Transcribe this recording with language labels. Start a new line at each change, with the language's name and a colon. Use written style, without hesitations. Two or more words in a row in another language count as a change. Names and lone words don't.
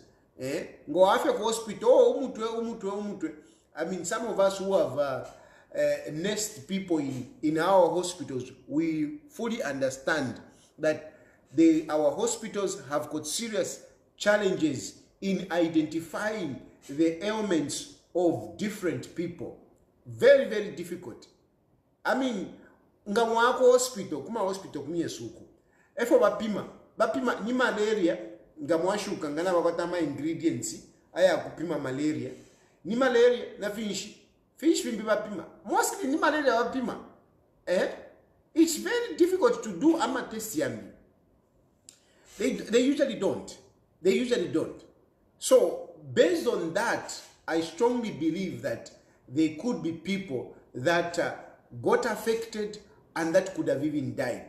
English: Go after hospital, some of us who have nursed people in our hospitals, we fully understand that our hospitals have got serious challenges in identifying the ailments of different people. Very, very difficult.
Bemba: Ngamwako hospital, kuma hospital kumye suku. Efo bapima ni malaria, ngamwashuka ngana bakatama ingredients aya kupima malaria. Ni malaria na fish fimbi bapima. Mostly ni malaria bapima.
English: It's very difficult to do
Bemba: ama test yami.
English: They usually don't. They usually don't. So based on that, I strongly believe that there could be people that got affected and that could have even died.